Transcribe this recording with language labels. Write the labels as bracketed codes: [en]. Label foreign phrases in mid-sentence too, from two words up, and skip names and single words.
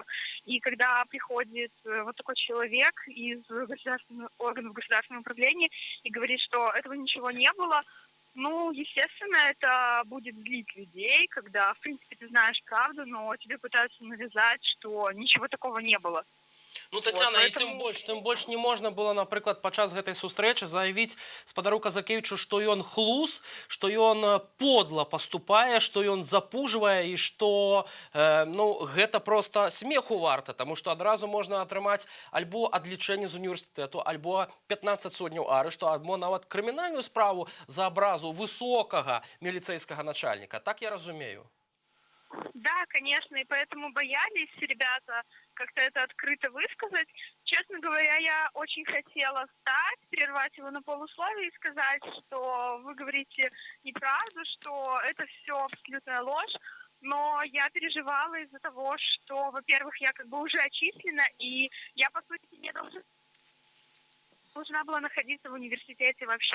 [ru] И когда приходит вот такой человек из органов государственного управления и говорит, что этого ничего не было, естественно, это будет злить людей, когда, в принципе, ты знаешь правду, но тебе пытаются навязать, что ничего такого не было. [be] Ну, Тетяна, і [ru] поэтому- [be] тым больш не можна было, напрыклад, падчас гэтай сустрэчы заявіць спадару Казакевічу, што ён хлус, што ён подла паступае, што ён запужвае і што гэта проста смеху варта, таму што адразу можна атрымаць альбо адлічэнне з універсітэту, альбо 15 сотняў арышту, альбо нават крымінальную справу за абразу высокага міліцэйскага начальніка. Так я разумею. [ru] Да, конечно, и поэтому боялись ребята как-то это открыто высказать. Честно говоря, я очень хотела встать, прервать его на полусловие и сказать, что вы говорите неправду, что это все абсолютная ложь. Но я переживала из-за того, что, во-первых, я как бы уже отчислена, и я, по сути, не должна была находиться в университете вообще.